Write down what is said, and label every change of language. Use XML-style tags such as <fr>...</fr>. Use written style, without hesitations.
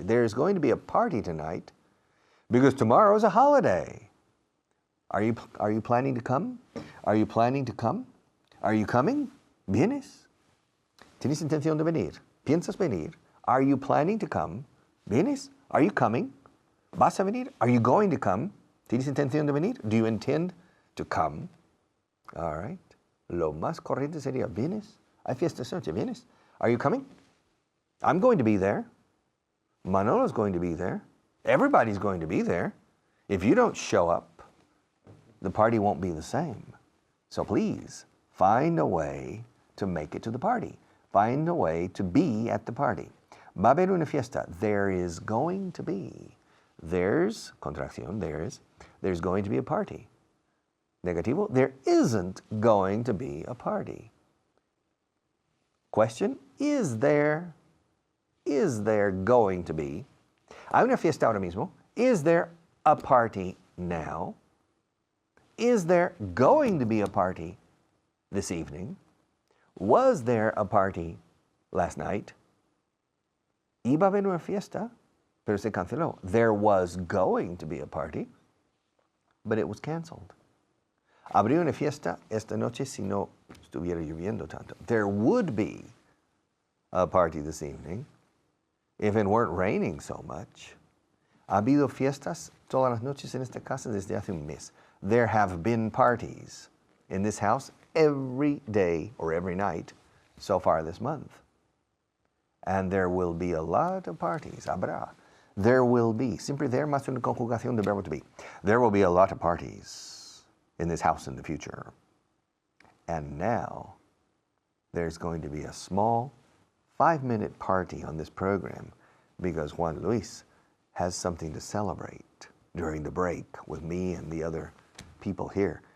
<en>There's going to be a party tonight because tomorrow is a holiday. Are you planning to come? Are you planning to come? Are you coming?</en> <es>¿Vienes? ¿Tienes intención de venir? ¿Piensas venir?</es> <en>Are you planning to come?</en> <es>¿Vienes?</es> <en>Are you coming?</en> <es>¿Vas a venir?</es> <en>Are you going to come?</en> <es>¿Tienes intención de venir?</es> <en>Do you intend to come? All right.</en> <es>Lo más corriente sería, ¿vienes? Hay fiesta esta noche, ¿vienes?</es> <en>Are you coming? I'm going to be there. Manolo's going to be there. Everybody's going to be there. If you don't show up, the party won't be the same. So please, find a way to make it to the party. Find a way to be at the party.</en> <es>Va a haber una fiesta.</es> <en>There is going to be. There's, contracción, there's going to be a party. Negativo, there isn't going to be a party. Question, is there going to be?</en> <es>Hay una fiesta ahora mismo.</es> <en>Is there a party now? Is there going to be a party this evening? Was there a party last night?</en> <es>Iba a haber una fiesta, pero se canceló.</es> <en>There was going to be a party, but it was canceled.</en> <es>Habría una fiesta esta noche si no estuviera lloviendo tanto.</es> <en>There would be a party this evening if it weren't raining so much.</en> <es>Ha habido fiestas todas las noches en esta casa desde hace un mes.</es> <en>There have been parties in this house every day or every night so far this month. And there will be a lot of parties. Habrá. There will be.</en> <es>Siempre there más una conjugación de verbo to be.</es> <en>There will be a lot of parties in this house in the future. And now, there's going to be a small 5-minute party on this program because Juan Luis has something to celebrate during the break with me and the other people here.</en>